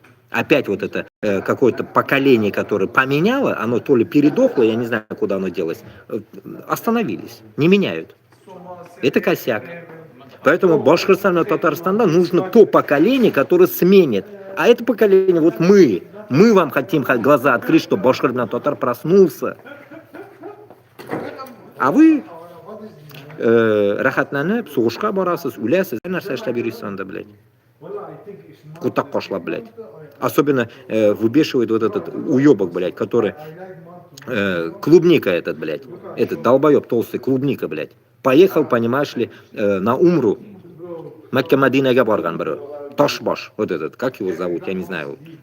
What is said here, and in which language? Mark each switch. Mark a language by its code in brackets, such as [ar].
[ru] Опять вот это какое-то поколение, которое поменяло, оно то ли передохло, я не знаю, куда оно делось, остановились, не меняют. Это косяк. Поэтому Башкортостану и Татарстану нужно то поколение, которое сменит. А это поколение, вот мы вам хотим глаза открыть, что Башкортостан Татар проснулся. [tt] А вы рахатланып, сугышка барасыз, үләсез, нәрсә эшләп йөрисез анда, блядь. [ru] Кутак пошла, блядь. Особенно выбешивает вот этот уебок, блядь, который клубника этот, блядь. Этот долбоеб толстый, клубника, блядь. Поехал, понимаешь ли, на Умру. [tt] Макка Мадинага барган бро. [ru] Ташбаш, вот этот, как его зовут, я не знаю.